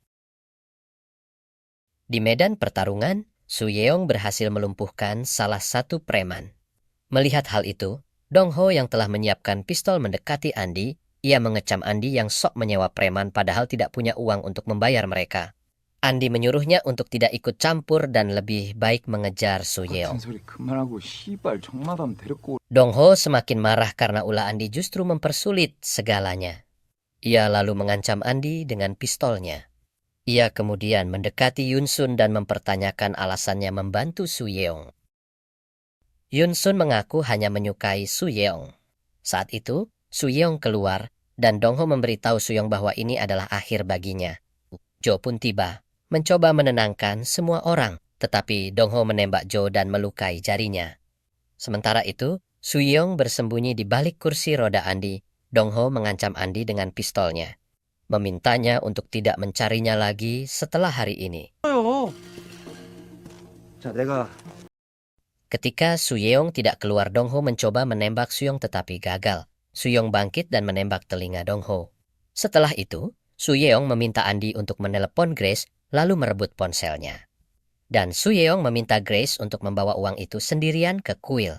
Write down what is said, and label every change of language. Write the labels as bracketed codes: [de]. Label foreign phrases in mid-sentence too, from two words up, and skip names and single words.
[id] Di medan pertarungan, Su Yeong berhasil melumpuhkan salah satu preman. Melihat hal itu, Dong Ho yang telah menyiapkan pistol mendekati Andi. Ia mengecam Andi yang sok menyewa preman padahal tidak punya uang untuk membayar mereka. Andi menyuruhnya untuk tidak ikut campur dan lebih baik mengejar Su Yeong. [ko] 같은 소리 그만하고 씨발 정마담 데리고 [id] Dong Ho semakin marah karena ulah Andi justru mempersulit segalanya. Ia lalu mengancam Andi dengan pistolnya. Ia kemudian mendekati Yun Sun dan mempertanyakan alasannya membantu Su Yeong. Yun Sun mengaku hanya menyukai Su Yeong. Saat itu, Su Yeong keluar dan Dong Ho memberitahu Su Yeong bahwa ini adalah akhir baginya. Jo pun tiba, mencoba menenangkan semua orang, tetapi Dong Ho menembak Jo dan melukai jarinya. Sementara itu, Su Yeong bersembunyi di balik kursi roda Andi. Dong Ho mengancam Andi dengan pistolnya, memintanya untuk tidak mencarinya lagi setelah hari ini. [ko] 자, 내가 [id] Ketika Su Yeong tidak keluar, Dong Ho mencoba menembak Su Yeong tetapi gagal. Su Yeong bangkit dan menembak telinga Dong Ho. Setelah itu, Su Yeong meminta Andi untuk menelepon Grace lalu merebut ponselnya. Dan Su Yeong meminta Grace untuk membawa uang itu sendirian ke kuil.